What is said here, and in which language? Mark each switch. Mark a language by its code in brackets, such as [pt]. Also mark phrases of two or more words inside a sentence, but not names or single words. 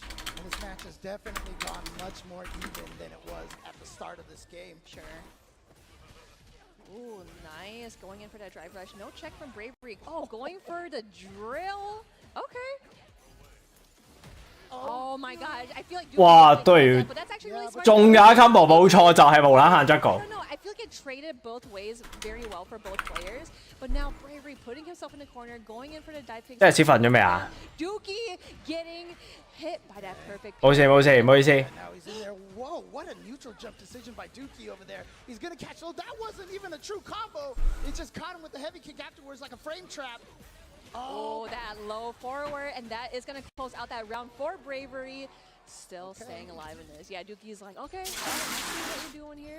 [en] And this match has definitely gone much more even than it was at the start of this game. Sure. Ooh, nice. Going in for that drive rush. No check from Bravery. Oh, going for the drill. Okay. Oh my god, I feel like [yue] 哇，對， [en] but that's actually really smart. [yue] 仲有一 combo 冇錯，就係無撚限質 [en] I [yue] 個。 [en] don't know. I feel like it traded both ways very well for both players. But now Bravery putting himself in the corner, going in for the dive kick. [yue] 即係小瞓咗未啊？ [en] Dookie getting hit by that perfect. [yue] 冇事冇事，唔好意思。 [en] Now he's in there. Whoa, what a neutral jump decision by Dookie over there. He's gonna catch. Oh, that wasn't even a true combo. It just caught him with the heavy kick afterwards like a frame trap. Oh, that low forward, and that is going to close out that round for Bravery. Still staying alive in this. Yeah, Dookie's like, okay, I see what you're doing here.